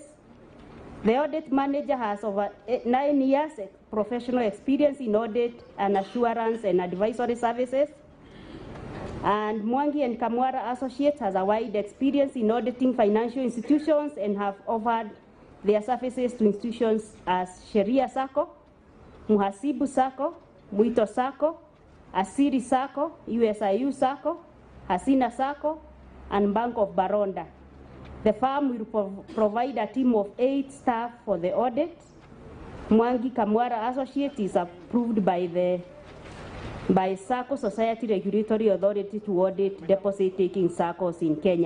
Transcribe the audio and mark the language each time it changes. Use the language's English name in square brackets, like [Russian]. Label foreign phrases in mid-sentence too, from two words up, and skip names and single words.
[English] The audit manager has over 9 years professional experience in audit and assurance and advisory services. And Mwangi and Kamwara Associates has a wide experience in auditing financial institutions and have offered their services to institutions as Sheria Sacco, Muhasibu Sacco, Muito Sacco, Asiri Sacco, USIU Sacco, Hasina Sacco, and Bank of Baronda. The firm will provide a team of 8 staff for the audit. Mwangi Kamwara Associates is approved by Sacco Society Regulatory Authority to audit deposit-taking SACCOs in Kenya.